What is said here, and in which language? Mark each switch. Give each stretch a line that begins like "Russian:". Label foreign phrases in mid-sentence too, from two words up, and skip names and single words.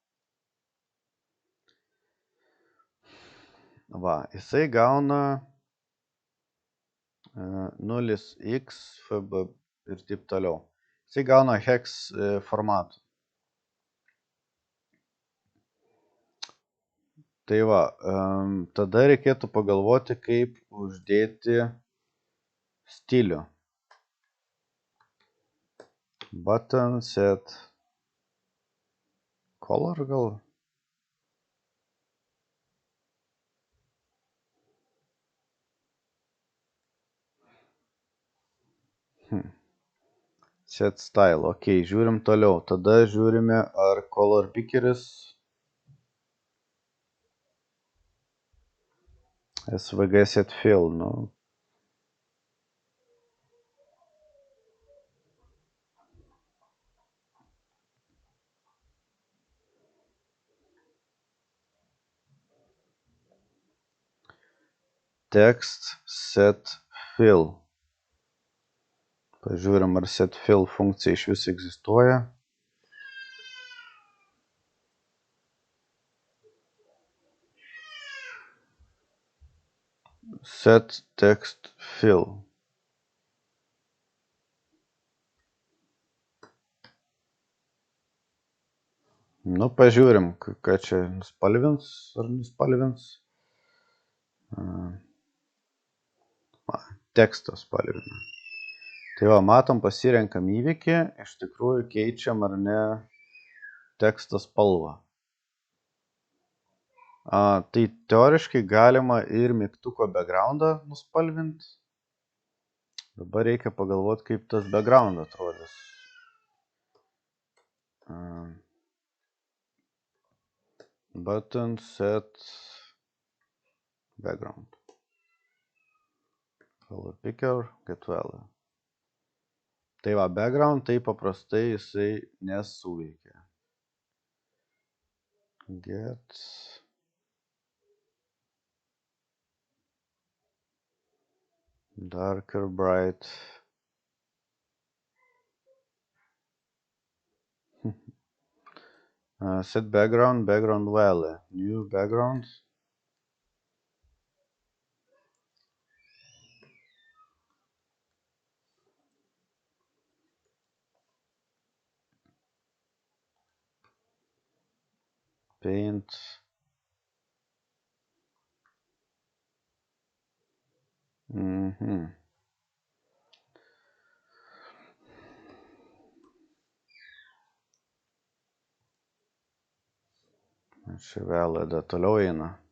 Lithuanian: Jisai gauna 0x, fb ir taip toliau. Jisai gauna hex formatų. Tai tada reikėtų pagalvoti, kaip uždėti stilių.
English: Button set color gal. Set style.
Lithuanian: Ok, žiūrim toliau. Tada žiūrime, ar
English: color pickeris SVG set fill. Text set fill.
Lithuanian: Pažiūrim, ar
English: set fill
Lithuanian: funkcija iš vis egzistuoja.
English: Set text fill.
Lithuanian: Pažiūrim, ką čia nuspalvins ar nuspalvins. Tekstą spalvina. Tai matom, pasirenkam įvykį, iš tikrųjų keičiam ar ne teksto spalvą. Tai teoriškai galima ir mygtuko backgroundą nuspalvinti. Dabar reikia pagalvoti, kaip tas background atrodys.
English: Button set background. Color picker, get value.
Lithuanian: Tai background tai paprastai jisai nesuveikia.
English: Get darker bright. Set background value. New background. Paint.
Lithuanian: Čia vėl toliau eina.